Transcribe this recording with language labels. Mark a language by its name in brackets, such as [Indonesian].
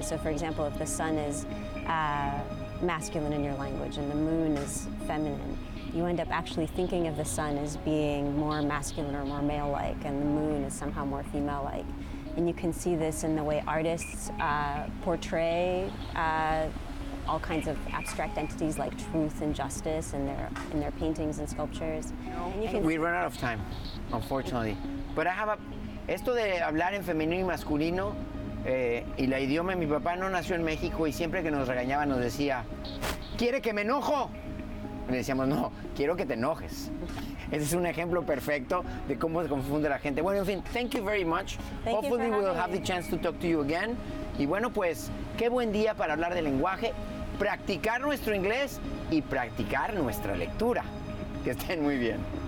[English] So for example, if the sun is masculine in your language and the moon is feminine, you end up actually thinking of the sun as being more masculine or more male-like, and the moon is somehow more female-like. And you can see this in the way artists portray all kinds of abstract entities like truth and justice in their paintings and sculptures. And we run out of time, unfortunately. [Spanish] But esto de hablar en femenino y masculino y la idioma, mi papá no nació en México y siempre que nos regañaba nos decía, ¿quiere que me enojo? Y le decíamos, no, quiero que te enojes. Ese es un ejemplo perfecto de cómo se confunde la gente. Bueno, en fin, [English] thank you very much. Hopefully we'll have the chance to talk to you again. [Spanish] Y bueno, pues, qué buen día para hablar de lenguaje, practicar nuestro inglés y practicar nuestra lectura. Que estén muy bien.